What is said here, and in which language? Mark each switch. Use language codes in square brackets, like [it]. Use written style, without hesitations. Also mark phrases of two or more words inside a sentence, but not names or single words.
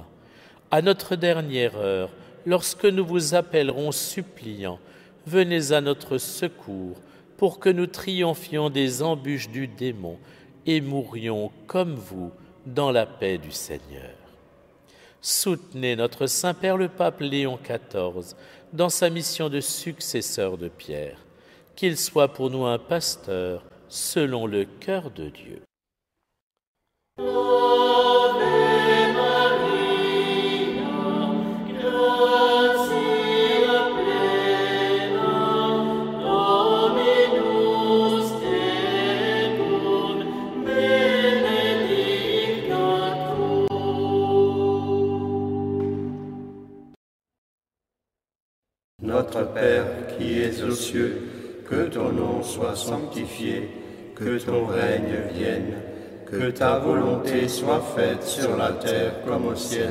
[fr] À notre dernière heure, lorsque nous vous appellerons suppliants, venez à notre secours pour que nous triomphions des embûches du démon et mourions comme vous dans la paix du Seigneur. Soutenez notre Saint-Père le Pape Léon XIV dans sa mission de successeur de Pierre, qu'il soit pour nous un pasteur selon le cœur de Dieu. [la] Ave Maria, gratia plena, Dominus tecum, benedicta tu. [fr] Notre Père qui es aux cieux, que ton nom soit sanctifié, que ton règne vienne, que ta volonté soit faite sur la terre comme au ciel.